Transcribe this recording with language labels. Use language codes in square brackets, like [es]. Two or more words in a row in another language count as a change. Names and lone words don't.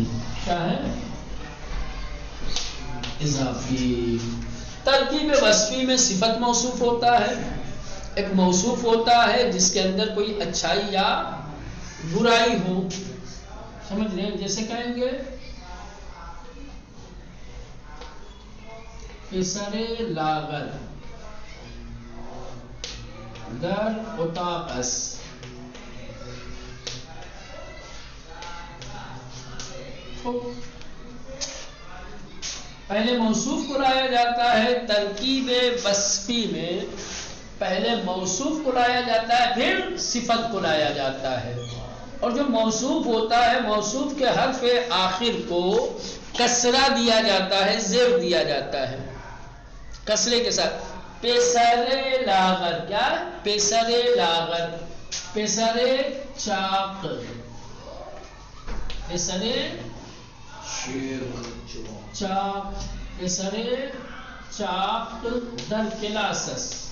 [ur] کیا ہے؟ اضافی. ترکیب وصفی میں صفت موصوف ہوتا ہے، ایک موصوف ہوتا ہے جس کے اندر کوئی اچھائی یا برائی ہو. سمجھ رہے ہیں؟ جیسے کہیں گے [fa] پسر لاغر در اتاق است. [ur] پہلے موصوف کو لایا جاتا ہے ترکیب وصفی میں. پہلے موصوف کو لایا جاتا ہے پھر صفت کو لایا جاتا ہے. اور جو موصوف ہوتا ہے، موصوف کے حرف آخر کو کسرہ دیا جاتا ہے، زیر دیا جاتا ہے کسرے کے ساتھ. [fa] پسر لاغر. کیا؟ پسر لاغر. پسر چاق. پسر چاق. پسر چاق در کلاس است.